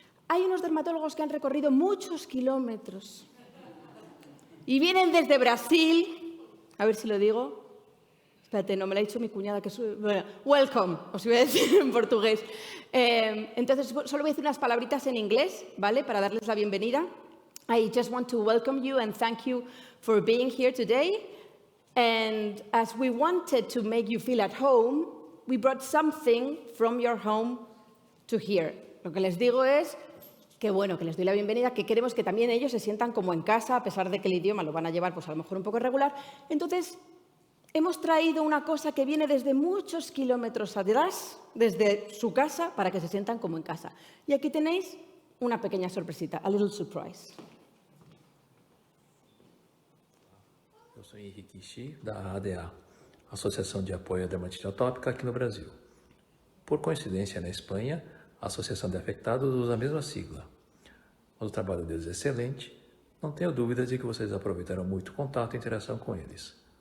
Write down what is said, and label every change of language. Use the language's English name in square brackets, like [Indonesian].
[Spanish] Hay unos dermatólogos que han recorrido muchos kilómetros y vienen desde Brasil, a ver si lo digo. Espérate, no me lo ha dicho mi cuñada, que es... Bueno, welcome, os iba a decir en portugués. Entonces, solo voy a decir unas palabritas en inglés, ¿vale? Para darles la bienvenida. [English] I just want to welcome you and thank you for being here today. And as we wanted to make you feel at home, we brought something from your home to here. [Spanish] Lo que les digo es que, bueno, que les doy la bienvenida, que queremos que también ellos se sientan como en casa, a pesar de que el idioma lo van a llevar, pues a lo mejor un poco irregular. Entonces, hemos traído una cosa que viene desde muchos kilómetros atrás, desde su casa, para que se sientan como en casa. Y aquí tenéis una pequeña sorpresita, [English] a little surprise. [Portuguese] Eu sou Henrique Ixi, da ADA, Associação de Apoio à Dermatite Atópica aqui no Brasil. Por coincidência, na Espanha, a Associação de Afectados usa a mesma sigla. Mas o trabalho deles é excelente, não tenho dúvidas de que vocês aproveitarão muito contato e interação com eles.